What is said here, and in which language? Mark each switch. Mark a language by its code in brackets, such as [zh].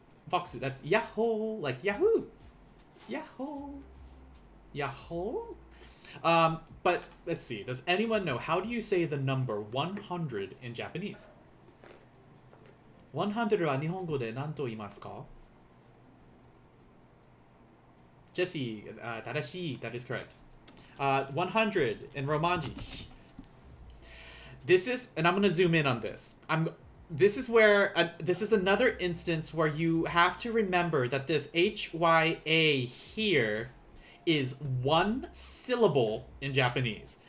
[en] Foxu, that's Yahoo! Like Yahoo! Yahoo! Yahoo! But let's see. Does anyone know, how do you say the number 100 in Japanese? [ja] 100 は日本語で何と言いますか? [en] Jesse, 正しい. That is correct. 100 in Romanji. This is, and I'm going to zoom in on this. This is where, this is another instance where you have to remember that this HYA here is one syllable in Japanese.